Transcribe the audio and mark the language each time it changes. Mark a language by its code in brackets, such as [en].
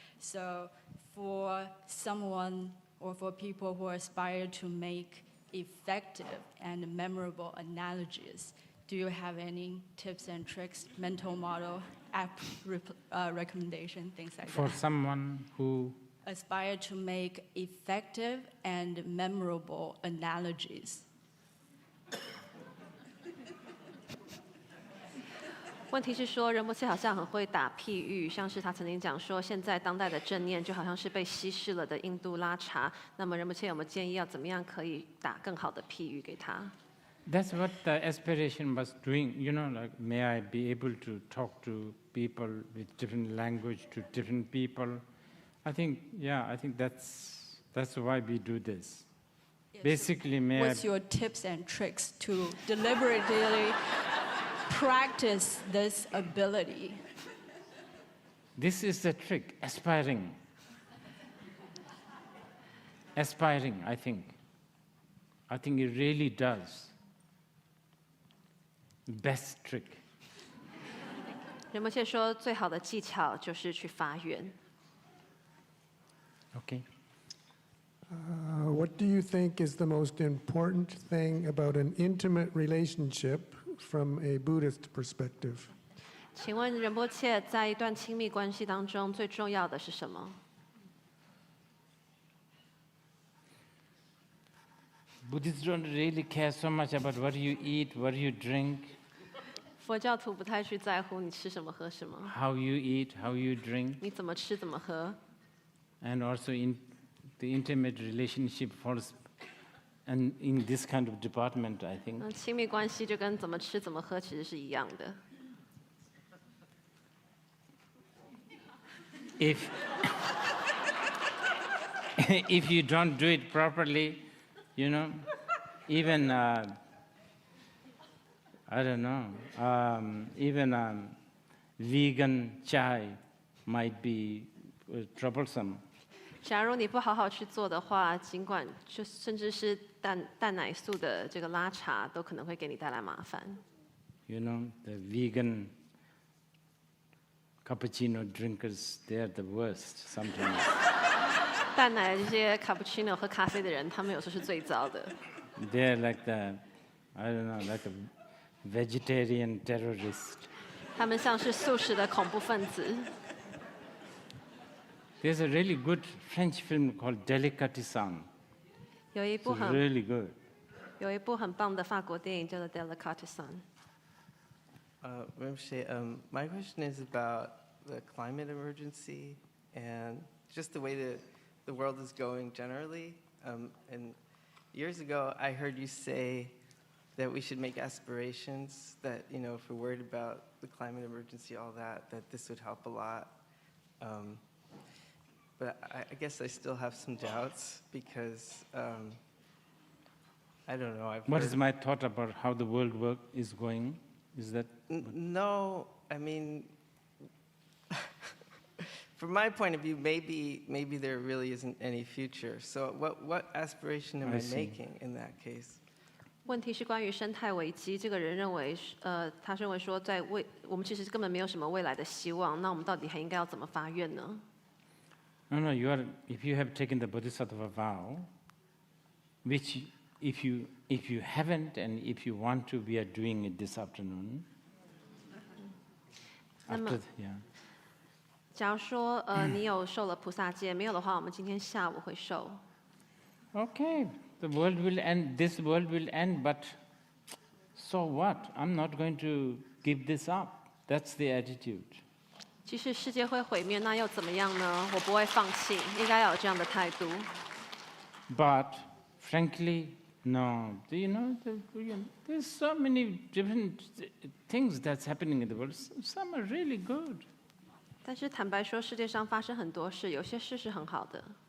[en] So for someone or for people who aspire to make effective and memorable analogies, do you have any tips and tricks, mental model, app recommendation, things like For that? someone who Aspire to make effective and memorable analogies. [zh] 问题是说，仁波切好像很会打譬喻，像是他曾经讲说，现在当代的正念就好像是被稀释了的印度拉茶。那么仁波切有没有建议要怎么样可以打更好的譬喻给他？ [en] That's what the aspiration was doing, like may I be able to talk to people with different language to different people. I think that's why we do this. Yes. Basically, may What's I, your tips and tricks to deliberately practice this ability? this is the trick, aspiring. Aspiring, I think. I think it really does. Best trick. [zh] 仁波切说，最好的技巧就是去发愿。 [en] Okay. What do you think is the most important thing about an intimate relationship from a Buddhist perspective? [zh] 请问仁波切在一段亲密关系当中最重要的是什么？ [en] Buddhists don't really care so much about what you eat, what you drink, [zh] 佛教徒不太去在乎你吃什么喝什么， [en] how you eat, how you drink, [zh] 你怎么吃怎么喝。 [en] and also in the intimate relationship falls, and in this kind of department, I think. [zh] 那亲密关系就跟怎么吃怎么喝其实是一样的。 [en] If if you don't do it properly, even I don't know, even vegan chai might be troublesome. [zh] 假如你不好好去做的话，尽管就甚至是蛋奶素的这个拉茶，都可能会给你带来麻烦。 [en] The vegan cappuccino drinkers, they are the worst sometimes. [zh] 蛋奶的这些卡布奇诺喝咖啡的人，他们有时候是最糟的。 [en] They're like I don't know, like a vegetarian terrorist. [zh] 他们像是素食的恐怖分子。 [en] There's a really good French film called Delicatessen. [zh] 有一 [en] It's [zh] 部很 [en] really good. [zh] 有一部很棒的法国电影叫做《Delicatessen》。 [en] Rinpoche, my question is about the climate emergency and just the way the world is going generally. And years ago, I heard you say that we should make aspirations, that, if we're worried about the climate emergency, all that this would help a lot. But I guess I still have some doubts because, I don't know. What is my thought about how the world is going? Is that? No, I mean, from my point of view, maybe there really isn't any future. So what aspiration am I making in that case? [zh] 问题是关于生态危机，这个人认为，他认为说，我们其实根本没有什么未来的希望，那我们到底还应该要怎么发愿呢？ [en] No, if you have taken the Bodhisattva vow, which if you haven't and if you want to, we are doing it this afternoon. [zh] 那么，假如说你有受了菩萨戒，没有的话，我们今天下午会受。 [en] Okay, the world will end, this world will end, but so what? I'm not going to give this up. That's the attitude. [zh] 即使世界会毁灭，那又怎么样呢？我不会放弃，应该要有这样的态度。 [en] But frankly, no. There's so many different things that's happening in the world. Some are really good. [zh] 但是坦白说，世界上发生很多事，有些事是很好的。